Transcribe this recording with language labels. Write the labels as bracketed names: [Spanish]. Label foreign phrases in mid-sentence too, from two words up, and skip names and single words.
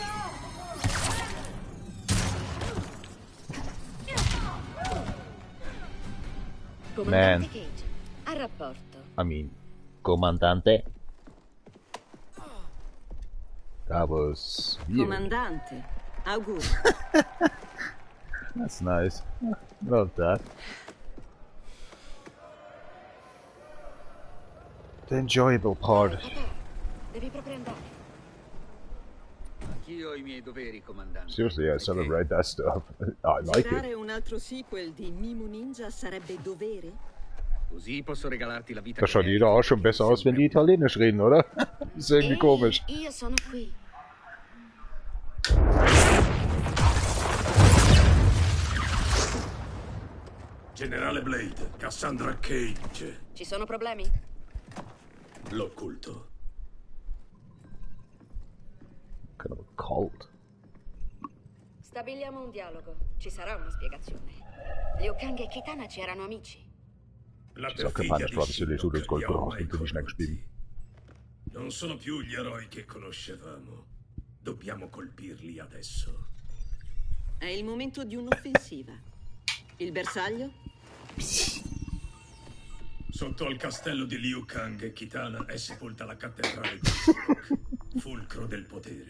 [English] Man. [Italian] Comandante Cage, a rapporto. [English] I mean, Comandante. That was weird. [Italian] Comandante, auguri. [English] That's nice. Love that. The enjoyable part. [Italian] Papà, devi proprio andare. Anch'io ho i miei doveri, comandante. [English] Seriously, I celebrate that stuff. I like it. [Italian] Girare un altro sequel di Mimu Ninja sarebbe dovere? Così posso regalarti la vita. [German] Da schaut jeder auch schon besser aus, wenn die Italienisch reden, oder? Ist irgendwie komisch. [Italian] Io sono qui. Generale Blade, Cassandra Cage. Ci sono problemi? L'occulto. [English] Kind of a cult. [Italian] Stabiliamo un dialogo. Ci sarà una spiegazione. Liu Kang e Kitana ci erano amici. La [German] Ich sag, [Italian] perfidia [German] Japan, [Italian] di [German] war das für [Italian] Shinnok [German] das Gold [Italian] li ha [German] raus, [Italian] ormai [German] den nicht mehr gespielt. [Italian] corrotti. Non sono più gli eroi che conoscevamo. Dobbiamo colpirli adesso. È il momento di un'offensiva. Il bersaglio? Sotto al castello di Liu Kang e Kitana è sepolta la cattedrale di Shinnok, fulcro del potere.